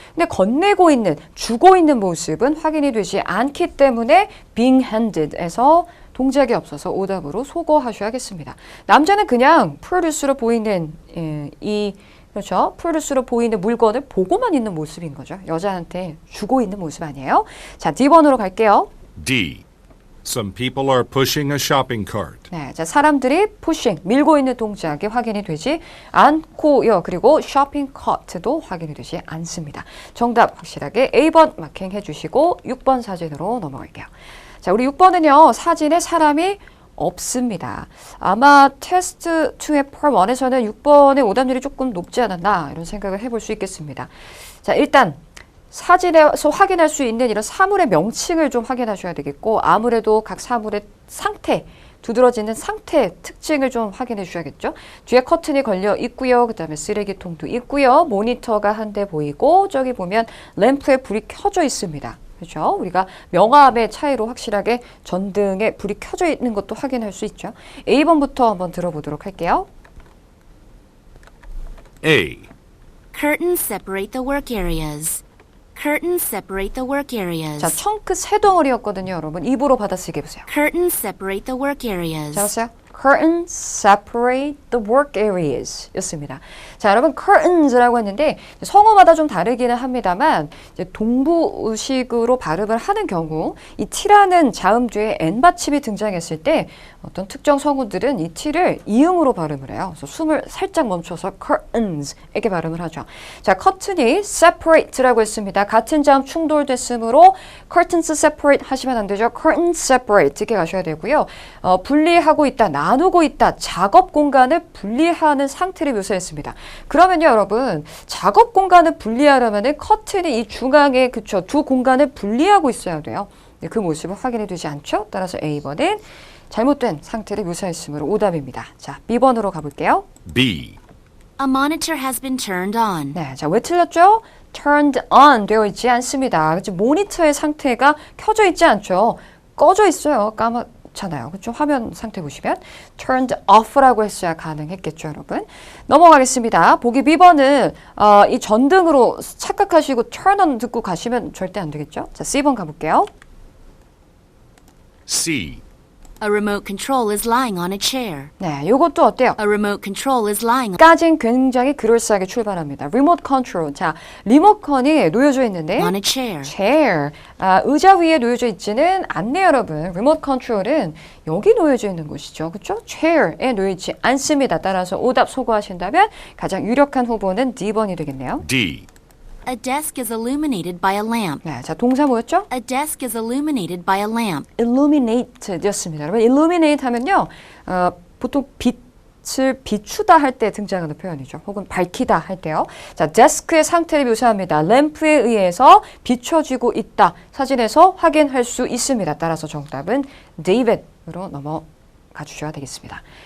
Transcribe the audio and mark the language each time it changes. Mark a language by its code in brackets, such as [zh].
[ko] 근데 건네고 있는, 주고 있는 모습은 확인이 되지 않기 때문에 [en] being handed [ko] 에서 동작이 없어서 오답으로 소거하셔야겠습니다. 남자는 그냥 produce로 보이는 그렇죠. produce로 보이는 물건을 보고만 있는 모습인 거죠. 여자한테 주고 있는 모습 아니에요. 자, D번으로 갈게요. [en] D. Some people are pushing a shopping cart. [ko] 네, 자, 사람들이 pushing, 밀고 있는 동작이 확인이 되지 않고요. 그리고 shopping cart도 확인이 되지 않습니다. 정답 확실하게 A번 마킹해 주시고 6번 사진으로 넘어갈게요. 자, 우리 6번은요. 사진에 사람이 없습니다. 아마 테스트 2의 part 1에서는 6번의 오답률이 조금 높지 않았나 이런 생각을 해볼 수 있겠습니다. 자, 일단 사진에서 확인할 수 있는 이런 사물의 명칭을 좀 확인하셔야 되겠고 아무래도 각 사물의 상태, 두드러지는 상태 특징을 좀 확인해 주셔야겠죠. 뒤에 커튼이 걸려 있고요. 그 다음에 쓰레기통도 있고요. 모니터가 한 대 보이고 저기 보면 램프에 불이 켜져 있습니다. 그렇죠? 우리가 명암의 차이로 확실하게 전등에 불이 켜져 있는 것도 확인할 수 있죠. A번부터 한번 들어보도록 할게요. [en] A. Curtains separate the work areas. Curtains separate the work areas. [ko] 자, 청크 세 덩어리였거든요, 여러분. 입으로 받아쓰기 해보세요. [en] Curtains separate the work areas. [ko] 자, 보세요. [en] Curtains separate the work areas [ko] 였습니다. 자, 여러분 curtains라고 했는데 성어마다 좀 다르기는 합니다만 이제 동부식으로 발음을 하는 경우 이 t라는 자음 뒤에 n 받침이 등장했을 때 어떤 특정 성우들은 이 t를 이응으로 발음을 해요. 그래서 숨을 살짝 멈춰서 curtains 이렇게 발음을 하죠. 자, 커튼이 separate라고 했습니다. 같은 자음 충돌됐으므로 [en] curtains separate [ko] 하시면 안 되죠. [en] curtains separate [ko] 이렇게 가셔야 되고요. 분리하고 있다, 나누고 있다, 작업 공간을 분리하는 상태를 묘사했습니다. 그러면요, 여러분, 작업 공간을 분리하려면은 커튼이 이 중앙에 그쵸 두 공간을 분리하고 있어야 돼요. 그 모습을 확인해 두지 않죠? 따라서 A번은 잘못된 상태를 묘사했으므로 오답입니다. 자, B번으로 가볼게요. [en] B. A monitor has been turned on. [ko] 네, 자, 왜 틀렸죠? [en] turned on [ko] 되어 있지 않습니다. 그치? 모니터의 상태가 켜져 있지 않죠? 꺼져 있어요. 까맣잖아요. 그쵸? 화면 상태 보시면 [en] turned off [ko] 라고 했어야 가능했겠죠, 여러분? 넘어가겠습니다. 보기 B번은 이 전등으로 착각하시고 [en] turn on [ko] 듣고 가시면 절대 안 되겠죠? 자, C번 가볼게요. [en] C. A remote control is lying on a chair. [ko] 네, 요것도 어때요? [en] A remote control is lying [ko] 까진 굉장히 그럴싸하게 출발합니다. 리모트 컨트롤. 자, 리모컨이 놓여져 있는데 [en] on a chair. chair. [ko] 의자 위에 놓여져 있지는 않네요, 여러분. 리모트 컨트롤은 여기 놓여져 있는 곳이죠. 그렇죠? chair에 놓여있지 않습니다. 따라서 오답 소거하신다면 가장 유력한 후보는 D번이 되겠네요. [en] D. A desk is illuminated by a lamp. [ko] 네, 자, 동사 뭐였죠? [en] A desk is illuminated by a lamp. [ko] illuminate였습니다. 여러분, illuminate 하면요. 보통 빛을 비추다 할 때 등장하는 표현이죠. 혹은 밝히다 할 때요. 자, 데스크의 상태를 묘사합니다. 램프에 의해서 비춰지고 있다. 사진에서 확인할 수 있습니다. 따라서 정답은 David으로 넘어가 주셔야 되겠습니다.